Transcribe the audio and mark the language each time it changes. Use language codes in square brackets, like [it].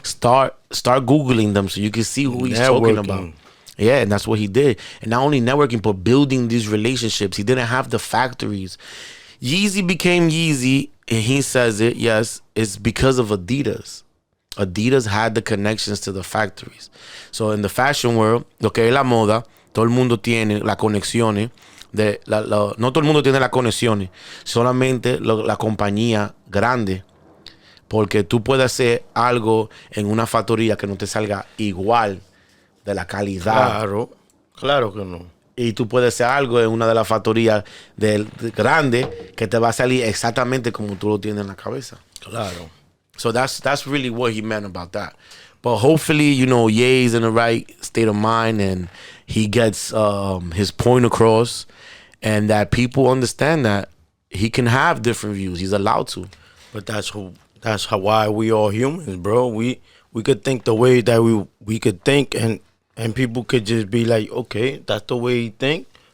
[en] Start Googling them so you can see who he's talking about. Yeah, and that's what he did. And not only networking, but building these relationships. He didn't have the factories. Yeezy became Yeezy, and he says it, yes, it's because of Adidas. Adidas had the connections to the factories. So in the fashion world, [es] lo que es la moda, todo el mundo tiene las conexiones. No todo el mundo tiene las conexiones, solamente la compañía grande, porque tú puedes hacer algo en una factoría que no te salga igual de la calidad. Claro que no. Y tú puedes hacer algo en una de las factorías de grande que te va a salir exactamente como tú lo tienes en la cabeza. Claro. [en] So that's really what he meant about that. But hopefully, Ye's in the right state of mind and he gets his point across, and that people understand that he can have different views. He's allowed to. But that's why we all humans, bro. We could think the way that we could think, and people could just be like, okay, that's the way he think.